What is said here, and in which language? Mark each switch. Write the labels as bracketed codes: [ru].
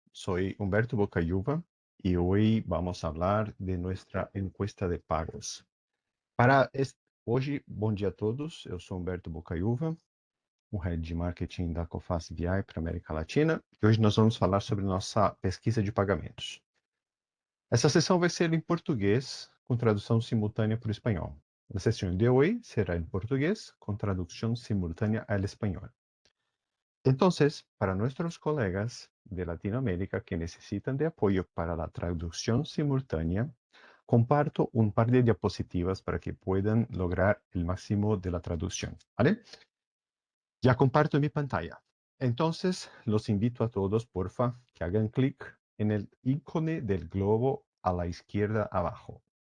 [es] Soy Humberto Bocayuva y hoy vamos a hablar de nuestra encuesta de pagos. [pt] Hoje, bom dia a todos. Eu sou Humberto Bocayuva, o Head de Marketing da Coface BI para a América Latina. E hoje nós vamos falar sobre nossa pesquisa de pagamentos. Essa sessão vai ser em português, com tradução simultânea para o espanhol. A sessão de hoje será em português, com tradução simultânea ao espanhol. [es] Entonces, para nuestros colegas de Latinoamérica que necesitan de apoyo para la traducción simultánea, comparto un par de diapositivas para que puedan lograr el máximo de la traducción, ¿vale? Ya comparto mi pantalla. Entonces, los invito a todos, porfa, que hagan clic en el icono del globo a la izquierda abajo.